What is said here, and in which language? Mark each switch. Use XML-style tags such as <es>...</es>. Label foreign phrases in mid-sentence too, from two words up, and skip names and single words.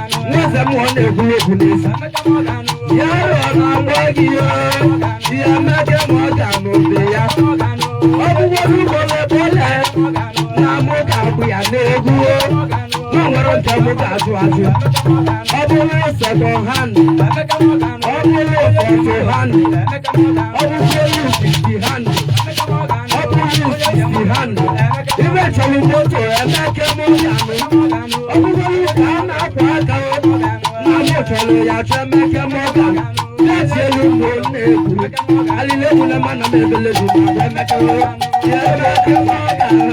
<ig>Nwa eze mmụọ na-egwu egwu n'ezi. Ya rụọ na-agba gị o. Ya Emeka Emeka anụ be ya. Ọ bụgodị ụgbọ na-ebole, na mụ ga-abụ ya n'egwu o. Na o nwere nke mụ ga-azụ azụ. Ọ bụrụ</ig> <en>second hand,</en> <ig>ọ bụrụ</ig> <en>forty hand,</en> <ig>ọ bụrụ</ig> <en>fifty hand,</en> <ig>ọ bụrụ</ig> <en>sixty hand.</en> <ig>Ibe chọrọ moto, Emeka Emeka anụ. Ọ bụgodị ka a na-akwa aka o. Na mụ chọrọ ya chọọ Emeka Emeka anụ. Ya si elu mgbe ọ na-ekwu. Alile egwu na mana m ebele dị mma, Emeka o. Ya Emeka Emeka.</ig>